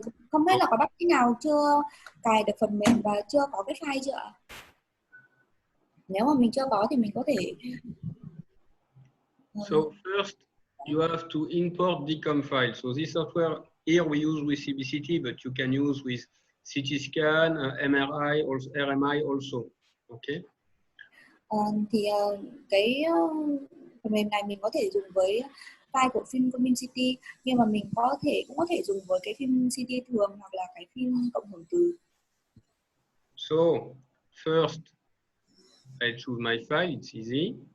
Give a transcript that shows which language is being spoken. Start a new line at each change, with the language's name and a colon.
Vietnamese: Không biết là có bác sĩ nào chưa cài được phần mềm và chưa có cái file chưa ạ? Nếu mà mình chưa có thì mình có thể.
English: So first, you have to import DCOM file. So this software here we use with CBCT, but you can use with CT scan, MRI, also RMI also. Okay.
Vietnamese: Thì cái phần mềm này mình có thể dùng với file của phim CBCT, nhưng mà mình cũng có thể dùng với cái phim CT thường hoặc là cái phim cộng hưởng từ.
English: So first, I choose my file. It's easy.